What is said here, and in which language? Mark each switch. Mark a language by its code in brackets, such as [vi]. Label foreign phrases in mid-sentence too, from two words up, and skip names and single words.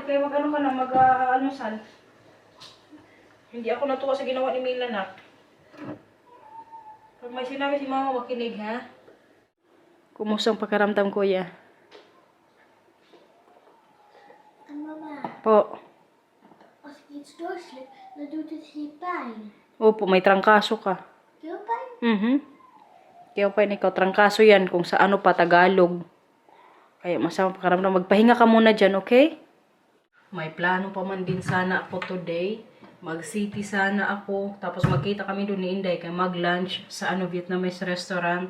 [tl] Kaya mag-ano ka na, mag-almusal. Hindi ako natuwa sa ginawa ni Mila na. Pag may sinabi si mama, makinig ha. Kumusta ang pakaramdam kuya? Mama, Po. [nl] als ik iets doorslik, dan doet het hier pijn. [tl] Opo, may trangkaso ka. [nl] Heel pijn? [tl] Kaya pa ikaw, trangkaso yan kung sa ano pa, Tagalog. Kaya masama pakaramdam. Magpahinga ka muna dyan, okay? May plano pa man din sana ako today. Mag-city sana ako. Tapos magkita kami doon ni Inday kaya mag-lunch sa [en] Vietnamese restaurant.